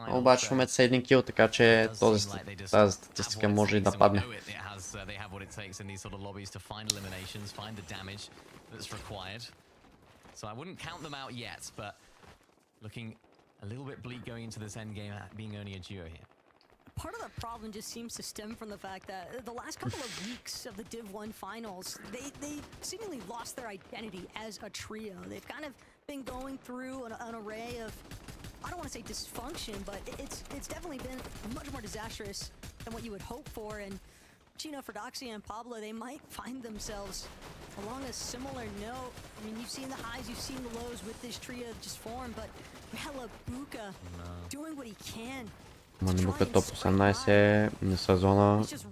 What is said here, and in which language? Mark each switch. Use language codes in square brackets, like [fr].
[bg] Обаче в момента са един кил, така че тази статистика може и да падне. [en] They have what it takes in these sort of lobbies to find eliminations, find the damage that's required. So I wouldn't count them out yet, but looking a little bit bleak going into this end game, being only a duo here. Part of the problem just seems to stem from the fact that the last couple of weeks of the Div 1 finals, they seemingly lost their identity as a trio. They've kind of been going through an array of, I don't want to say dysfunction, but it's definitely been much more disastrous than what you would hope for. And Gino, Ferdoxia, and Pablo, they might find themselves along a similar note. I mean, you've seen the highs, you've seen the lows with this trio just formed, but Malibuka doing what he can. [bg] Malibuka топ 18 на сезона.